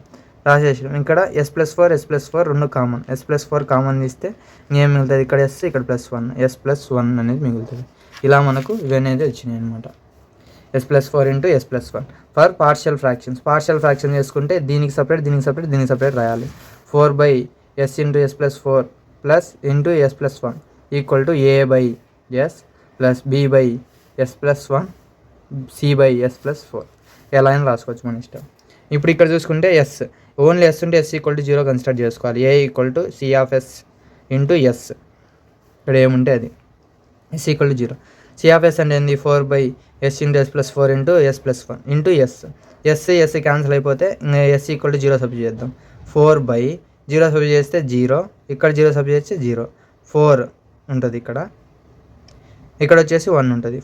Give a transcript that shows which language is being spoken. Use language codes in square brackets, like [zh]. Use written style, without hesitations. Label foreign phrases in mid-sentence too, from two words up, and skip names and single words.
[te] ఇక్కడ s + 4 s + 4 రెండు కామన్, s + 4 కామన్ తీస్తే ఇంకేం మిగులుతుంది, ఇక్కడ s ఇక్కడ +1 s + 1 అనేది మిగులుతుంది. ఇలా మనకు ఇవన్నీ వచ్చినాయి అనమాట. s + 4 × s + 1 [en] for partial fractions. partial fraction [te] చేసుకుంటే దీనికి సపరేట్ రాయాలి. 4/s × s + 4 + s + 1 = a/s + b/s + 1 c/s + 4. ఎలా అయినా రాసుకోవచ్చు మన ఇష్టం. ఇప్పుడు ఇక్కడ చూసుకుంటే ఓన్లీ s ఉంటే s = 0 కన్సిడర్ చేసుకోవాలి. a = C(s) × s, ఇక్కడ ఏముంటే అది s = 0. C(s) అంటే ఏంది 4/s × s + 4 × s + 1 × s. s క్యాన్సిల్ అయిపోతే s = 0 సబ్స్టిట్యూట్ చేద్దాం. 4/0 సబ్జెక్ట్ చేస్తే 0, ఇక్కడ 0 సబ్జెక్ట్ చేస్తే 0, 4 ఉంటుంది ఇక్కడ వచ్చేసి 1 ఉంటుంది.